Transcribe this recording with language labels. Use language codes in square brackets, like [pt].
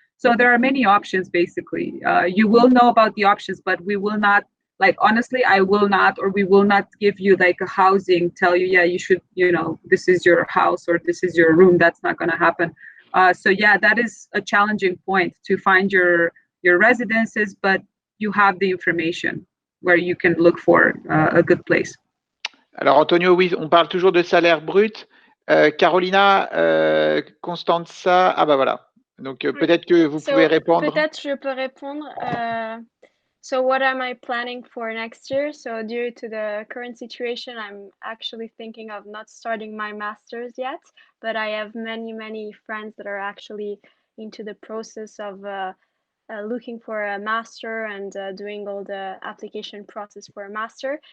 [en] So there are many options, basically. You will know about the options, but we will not, like, honestly, I will not, or we will not give you like a housing, tell you, yeah, you should, you know, this is your house or this is your room. That's not going to happen. So yeah, that is a challenging point to find your residences, but you have the information where you can look for a good place. [fr] Alors Antonio, oui, on parle toujours de salaire brut. Carolina, Constanza, ah bah voilà. Donc peut-être que vous pouvez répondre. Peut-être je peux répondre. [en] So what am I planning for next year? So due to the current situation, I'm actually thinking of not starting my master's yet, but I have many friends that are actually into the process of looking for a master and doing all the application process for a master.